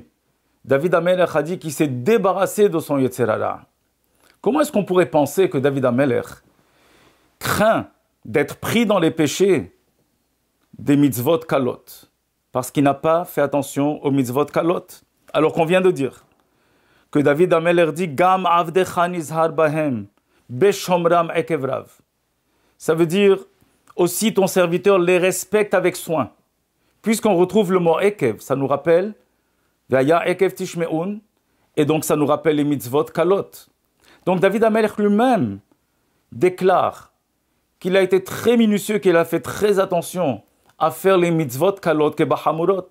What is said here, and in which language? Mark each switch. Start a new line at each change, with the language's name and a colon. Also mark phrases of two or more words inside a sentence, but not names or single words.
French: David Amelech a dit qu'il s'est débarrassé de son
Hebrew: יצר הרע.
French: Comment est-ce qu'on pourrait penser que David Amelech craint d'être pris dans les péchés des
Hebrew: מצוות קלות,
French: parce qu'il n'a pas fait attention aux
Hebrew: מצוות קלות,
French: alors qu'on vient de dire que David Amelech dit «
Hebrew: גם עבדך נזהר בהם, בשמרם עקב רב ».
French: Ça veut dire aussi ton serviteur les respecte avec soin. Puisqu'on retrouve le mot ekev, ça nous rappelle
Hebrew: והיה עקב תשמעון,
French: et donc ça nous rappelle les
Hebrew: מצוות קלות.
French: Donc David Amelech lui-même déclare qu'il a été très minutieux, qu'il a fait très attention à faire les
Hebrew: מצוות קלות כבחמורות.